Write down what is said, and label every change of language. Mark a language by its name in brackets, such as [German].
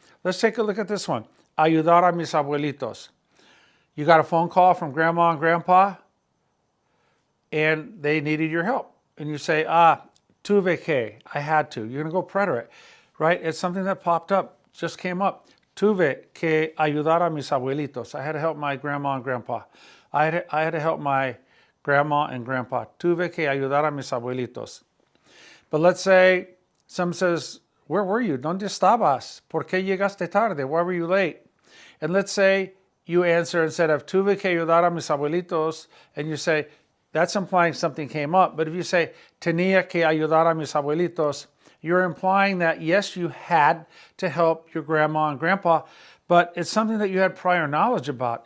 [English] Let's take a look at this one. [Spanish] Ayudar a mis abuelitos. [English] You got a phone call from grandma and grandpa, and they needed your help. And you say, [Spanish] tuve que, [English] I had to. You're going to go preterite, right? It's something that popped up, just came up. [Spanish] Tuve que ayudar a mis abuelitos. [English] I had to help my grandma and grandpa. I had to help my grandma and grandpa. [Spanish] Tuve que ayudar a mis abuelitos. [English] But let's say someone says, where were you? [Spanish] ¿Dónde estabas? ¿Por qué llegaste tarde? [English] Why were you late? And let's say you answer instead of [Spanish] tuve que ayudar a mis abuelitos, [English] and you say, that's implying something came up. But if you say [Spanish] tenía que ayudar a mis abuelitos, [English] you're implying that yes, you had to help your grandma and grandpa, but it's something that you had prior knowledge about.